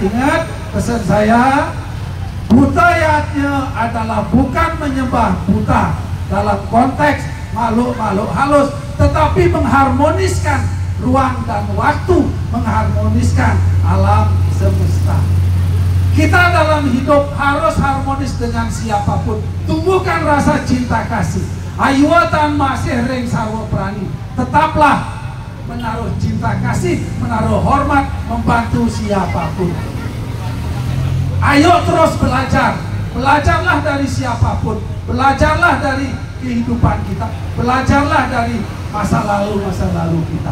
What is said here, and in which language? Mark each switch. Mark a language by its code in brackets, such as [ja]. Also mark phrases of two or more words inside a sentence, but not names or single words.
[id] Ingat pesan saya, budayanya adalah bukan menyembah buta dalam konteks makhluk-makhluk halus, tetapi mengharmoniskan ruang dan waktu, mengharmoniskan alam semesta. Kita dalam hidup harus harmonis dengan siapapun. Tumbuhkan rasa cinta kasih. [ban] Ayuatan masih ring sarwa prani. [id] Tetaplah menaruh cinta kasih, menaruh hormat, membantu siapapun. Ayo terus belajar. Belajarlah dari siapapun. Belajarlah dari kehidupan kita. Belajarlah dari masa lalu kita.